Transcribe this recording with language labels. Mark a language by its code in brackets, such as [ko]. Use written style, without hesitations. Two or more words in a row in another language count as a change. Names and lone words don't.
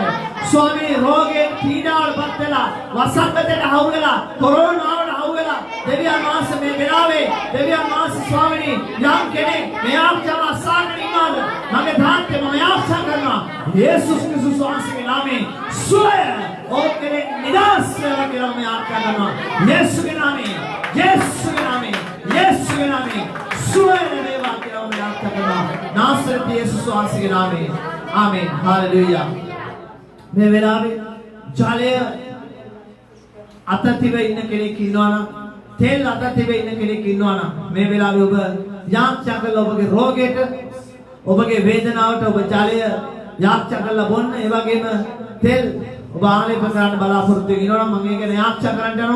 [si] ස්වාමී රෝගේ පීඩාවලපත් වෙලා වසංගතයට හවු වෙලා කොරෝනාවට හවු වෙලා දෙවියන් වහන්සේ මේ වෙලාවේ දෙවියන් වහන්සේ ස්වාමීනි යම් කෙනෙක් මේ ආත්මව අසාගෙන ඉන්නවද මගේ තාත්තේ මම ආශා කරනවා යේසුස් ක්‍රිස්තුස් වහන්සේගේ නාමයෙන් සුවය ඕකේ නිදහස් වෙලා කියලා මම ආශා කරනවා. යේසුගේ නාමයෙන් යේසුගේ නාමයෙන් යේසුගේ නාමයෙන් සුවය වේවා කියලා මම ආශා කරනවා. [hi] नासरत यीशु स्वासी के नाम में आमीन हालेलुया. [si] මේ වෙලාවේ ජලය අතතිව ඉන්න කෙනෙක් ඉන්නවනම් තෙල් අතතිව ඉන්න කෙනෙක් ඉන්නවනම් මේ වෙලාවේ ඔබ යාඥා කරලා ඔබගේ රෝගයට ඔබගේ වේදනාවට ඔබ ජලය යාඥා කරලා බොන්න. ඒ වගේම තෙල් ඔබ ආලේප කරන්න බලාපොරොත්තු වෙනවනම් මම ඒක යාඥා කරන්න යනවා.